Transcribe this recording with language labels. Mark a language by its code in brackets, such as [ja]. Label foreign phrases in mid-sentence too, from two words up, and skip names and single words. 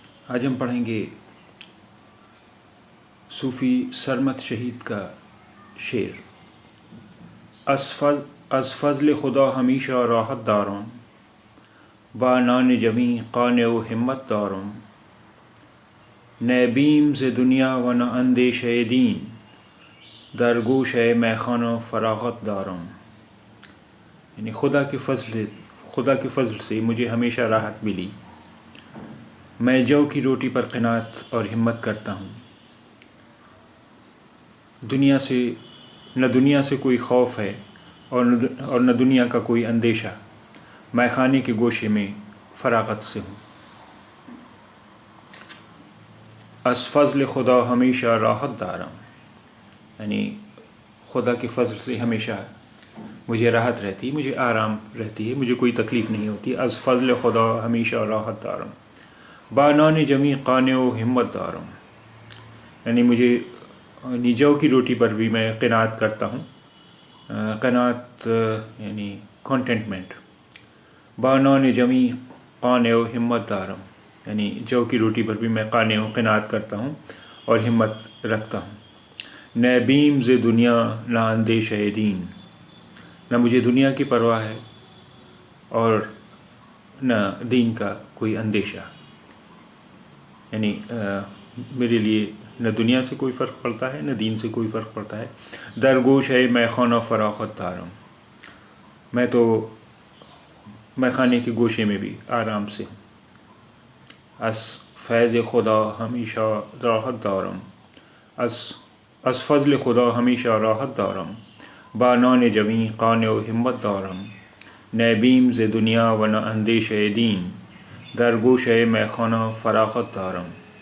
[ur] آج ہم پڑھیں گے صوفی سرمد شہید کا شعر۔ [fa] از فضل خدا ہمیشہ راحت دارم، با نان جمی قانع و ہمت دارم، نہ بیم ز دنیا و نہ اندیشہ دین، در گوشہ میخانہ فراغت دارم۔ [ur] یعنی خدا کے فضل سے مجھے ہمیشہ راحت ملی، میں جو کی روٹی پر قناعت اور ہمت کرتا ہوں، نہ دنیا سے کوئی خوف ہے اور نہ دنیا کا کوئی اندیشہ، میں خانے کے گوشے میں فراغت سے ہوں۔ [fa] از فضل خدا ہمیشہ راحت دارم، [ur] یعنی خدا کے فضل سے ہمیشہ مجھے راحت رہتی ہے، مجھے آرام رہتی ہے، مجھے کوئی تکلیف نہیں ہوتی۔ [fa] از فضل خدا ہمیشہ راحت دارم، با نان جمی قانع و ہمت دارم، [ur] یعنی مجھے جو کی روٹی پر بھی میں قناعت کرتا ہوں، قناعت یعنی کنٹینٹمنٹ۔ [fa] با نان جمی قانع و ہمت دارم، [ur] یعنی جو کی روٹی پر بھی میں قانع و قناعت کرتا ہوں اور ہمت رکھتا ہوں۔ [fa] نہ بیم ز دنیا نہ اندیشہ دین، [ur] نہ مجھے دنیا کی پرواہ ہے اور نہ دین کا کوئی اندیشہ، یعنی میرے لیے نہ دنیا سے کوئی فرق پڑتا ہے نہ دین سے کوئی فرق پڑتا ہے۔ [fa] درگوش ہے میں خانہ فراغت دارم، [ur] میں خانے کے گوشے میں بھی آرام سے ہوں۔ [fa] از فیض خدا ہمیشہ راحت دارم، از فضل خدا ہمیشہ راحت دارم، با نان جمی قانع و ہمت دارم، نہ بیم ز دنیا و نہ اندیشہ دین، در گوشہ میں خانہ فراغت دارم۔